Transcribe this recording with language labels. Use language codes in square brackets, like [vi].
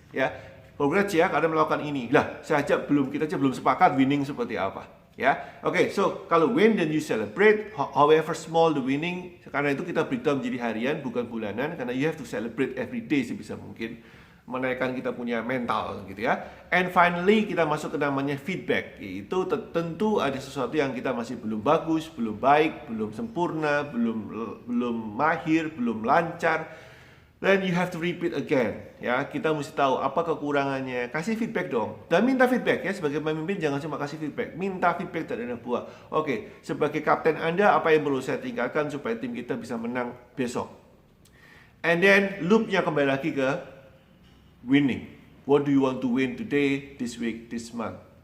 [id] Ya, congrats ya karena melakukan ini. Lah, kita aja belum sepakat winning seperti apa. Ya, oke. [en] So [id] kalau [en] win then you celebrate, however small the winning. [id] Karena itu kita breakdown menjadi harian bukan bulanan, karena [en] you have to celebrate every day [id] sebisa mungkin, menaikkan kita punya mental gitu ya. [en] And finally [id] kita masuk ke namanya feedback. Itu tentu ada sesuatu yang kita masih belum bagus, belum baik, belum sempurna, belum mahir, belum lancar. [en] Then you have to repeat again. [id] Ya, kita mesti tahu apa kekurangannya. Kasih feedback dong. Dan minta feedback ya. Sebagai pemimpin jangan cuma kasih feedback. Minta feedback dari anak buah. Oke, sebagai kapten Anda apa yang perlu saya tingkatkan supaya tim kita bisa menang besok. [en] And then [id] loopnya kembali lagi ke winning. [en] What do you want to win today, this week, this month?